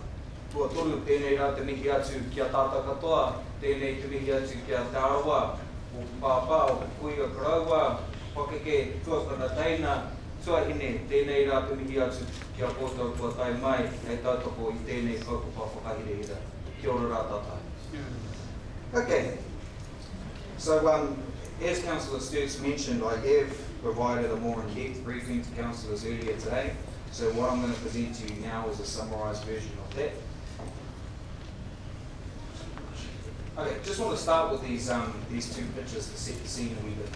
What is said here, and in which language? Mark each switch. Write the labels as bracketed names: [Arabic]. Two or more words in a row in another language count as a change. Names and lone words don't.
[Māori] Kua toru tēnei rā te mihi atu kia tātou katoa, tēnei te mihi atu kia te Arawa, o pāpā, o kuia karaua, pakeke, tuakana teina, tuahine, tēnei rā te mihi atu kia koutou kua tai mai, hei tautoko i tēnei kaupapa whakahirehira. Kia ora rā tātai. [English] Okay, so as Councillor Sturts mentioned, I have provided a more in-depth briefing to councillors earlier today. So what I'm going to present to you now is a summarised version of that. Okay, just want to start with these two pictures to set the scene a wee bit.